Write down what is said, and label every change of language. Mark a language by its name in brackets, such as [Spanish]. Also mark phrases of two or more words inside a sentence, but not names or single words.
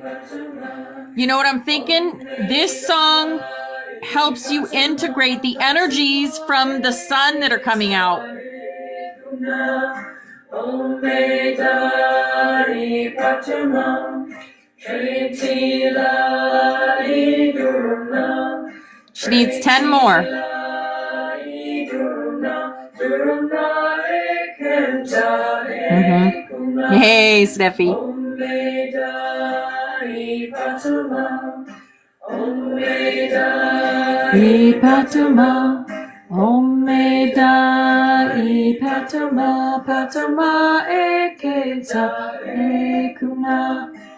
[English] You know what I'm thinking? This song helps you integrate the energies from the sun that are coming out. She needs 10 more. Hey, Steffi. Ipatuma, Omeda, Ipatuma, Patuma, Eketa, Ekuna,